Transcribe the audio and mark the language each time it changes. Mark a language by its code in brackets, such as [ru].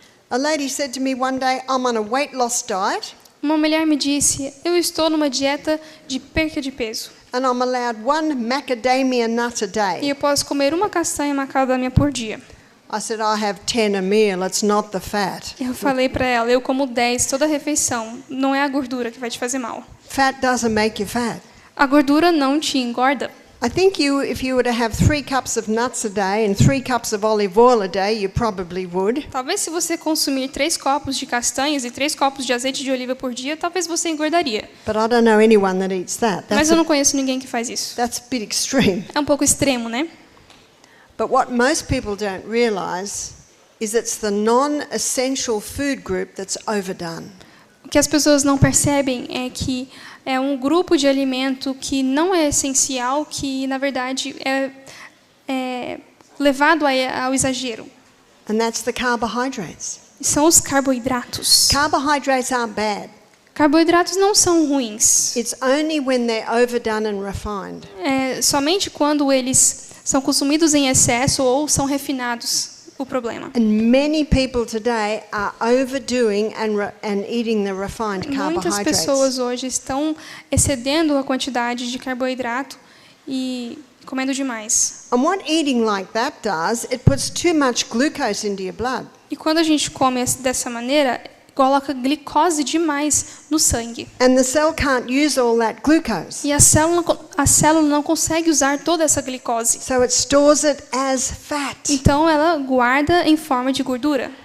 [en] A lady said to me one day, I'm on a weight loss diet, [pt] Uma mulher me disse: eu estou numa dieta de perca de peso [en] and I'm allowed 1 macadamia nut a [pt] e [en] day. [pt] eu posso comer uma castanha macadâmia por dia. [en] I said, I have 10 a meal, it's not the fat. [pt] Eu falei para ela: eu como 10 toda refeição, não é a gordura que vai te fazer mal. [en] Fat doesn't make you fat. [pt] A gordura não te engorda. [en] I think if you were to have 3 cups of nuts a day and 3 cups of olive oil a day, you probably would. [pt] Talvez se você consumir 3 copos de castanhas e 3 copos de azeite de oliva por dia, talvez você engordaria. [en] But I don't know anyone that eats that. [pt] Mas eu não conheço ninguém que faz isso. [en] That's a bit extreme. [pt] É um pouco extremo, né? [en] But what most people don't realize is it's the non-essential food group that's overdone. [pt] O que as pessoas não percebem é que é um grupo de alimento que não é essencial, que na verdade é levado ao exagero. [en] And that's the carbohydrates. [pt] são os carboidratos. [en] Carbohydrates aren't bad. [pt] Carboidratos não são ruins. [en] It's only when they're overdone and refined. [pt] É somente quando eles são consumidos em excesso ou são refinados o problema. [en] And many people today are overdoing and eating the refined [pt] Muitas [en] carbohydrates. [pt] pessoas hoje estão excedendo a quantidade de carboidrato e comendo demais. [en] And what eating like that does, it puts too much glucose into your blood. [pt] E quando a gente come dessa maneira, coloca glicose demais no sangue. [en] And the cell can't use all that glucose. [pt] E a célula não consegue usar toda essa glicose. [en] So it stores it as fat. [pt] Então ela guarda em forma de gordura.